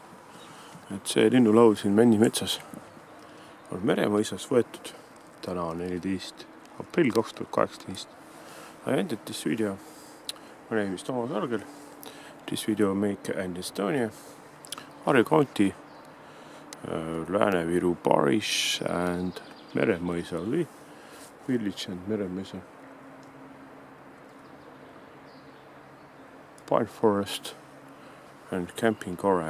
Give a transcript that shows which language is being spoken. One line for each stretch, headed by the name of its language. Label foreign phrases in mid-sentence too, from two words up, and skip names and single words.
Estonian: Et see linnulaul siin Männimetsas on Meremõisas võetud. Täna on 14. aprill 2018.
English: I ended this video. My name is Toomas Argel. This video make in Estonia, Harju County, Lääne-Viru parish and Meremõisa village and Meremõisa pine forest and camping area.